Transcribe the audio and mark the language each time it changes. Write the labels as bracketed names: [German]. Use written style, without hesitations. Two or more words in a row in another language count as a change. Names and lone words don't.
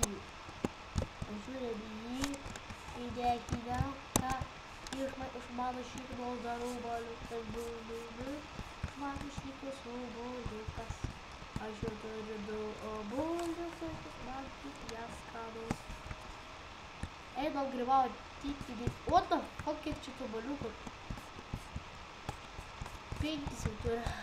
[Lithuanian] Pažiūrėm jį, įdėkime, iš mano šiknos dar obuoliukas, mano šiknos obuoliukas. Aš jau turiu du obuoliukus, man tik jas skanus. Einam grybauti, [English] what the fuck, [Lithuanian] kiek čia tų obuoliukų? 5 jau turi.